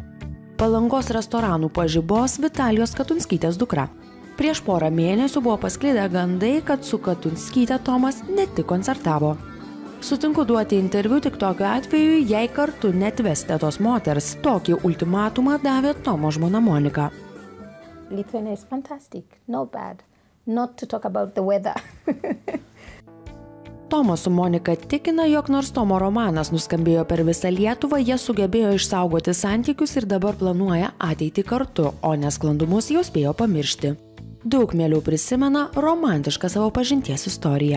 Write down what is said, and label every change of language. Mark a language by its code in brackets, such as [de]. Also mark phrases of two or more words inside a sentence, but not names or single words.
[lt] Palangos restoranų pažibos Vitalijos Katunskytės dukra. Prieš porą mėnesių buvo pasklidę gandai, kad su Katunskyte Tomas ne tik koncertavo. Sutinku duoti interviu tik tokiu atveju, jei kartu netvesite tos moters. Tokį ultimatumą davė Tomo žmona Monika. [en] Lithuania is fantastic, not bad. Not to talk about the weather. [lt] Tomas su Monika tikina, jog nors Tomo romanas nuskambėjo per visą Lietuvą, jie sugebėjo išsaugoti santykius ir dabar planuoja ateitį kartu, o nesklandumus jau spėjo pamiršti. Daug mieliau prisimena romantišką savo pažinties istoriją.